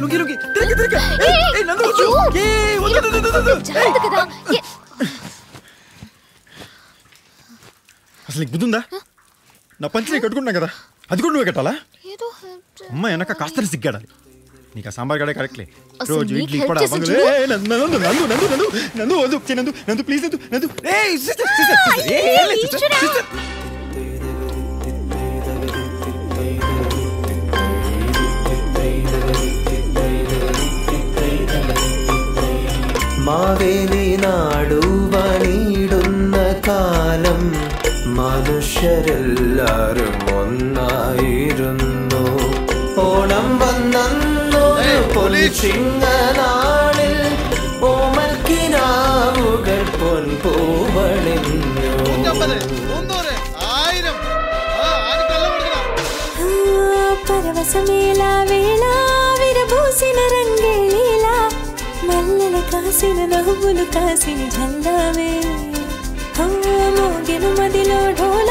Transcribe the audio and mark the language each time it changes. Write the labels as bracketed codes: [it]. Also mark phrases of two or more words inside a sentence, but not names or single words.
[te] అసలు నీకు బుద్ధుందా? నా పంచి నేను కట్టుకున్నా కదా, అది కూడా నువ్వే కట్టాలా? ఏదో అమ్మ వెనక కాస్త సిగ్గాడాలి. నీకు ఆ సాంబార్ గడే కరెక్ట్లే. అసలు రోజు నీకు ఇడ్లీ help కూడా చేసి నందు చూడు. నందు నందు నందు నందు నందు వద్దు నందు నందు ప్లీజ్ నందు నందు. ఏయ్ సిస్టర్ సిస్టర్ సిస్టర్. [ml] മാവേലി നാടുവണിടുന്ന കാലം മനുഷ്യരെല്ലാരും ഒന്നായിരുന്നു. ഓണം വന്നു പൊലിച്ചിങ്ങനാളിൽ ഓമൽക്കിനാവുകൾ പൊൻപൂവണിഞ്ഞു. [te] పరవశమేలా వేళ విరబూసిన రంగేలీలా మల్లెల కాసిన నవ్వులు కాసిన జల్లావే మోగిన మదిలో ఢోలా